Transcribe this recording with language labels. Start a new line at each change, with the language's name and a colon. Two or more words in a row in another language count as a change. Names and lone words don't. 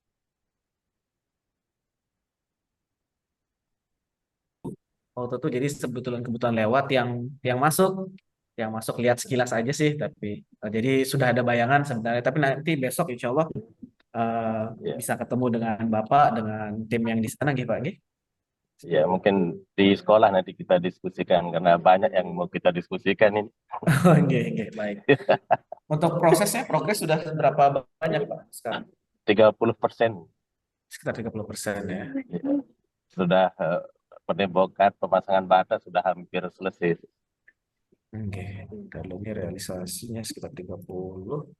Indonesian: Oh, itu jadi kebetulan lewat yang masuk lihat sekilas aja sih, tapi jadi sudah ada bayangan sebenarnya. Tapi nanti besok
Arabic: insya Allah
Indonesian: ya, bisa ketemu dengan Bapak, dengan tim yang di sana, gitu Pak. Nggih? ya mungkin di sekolah nanti kita diskusikan karena banyak yang mau kita diskusikan ini. Oh, nggih, nggih, baik. Untuk prosesnya, progres sudah berapa banyak Pak sekarang? 30%. Sekitar 30% ya. Ya. Sudah penembokan, pemasangan bata sudah hampir selesai. Oke, kalau ini realisasinya sekitar 30.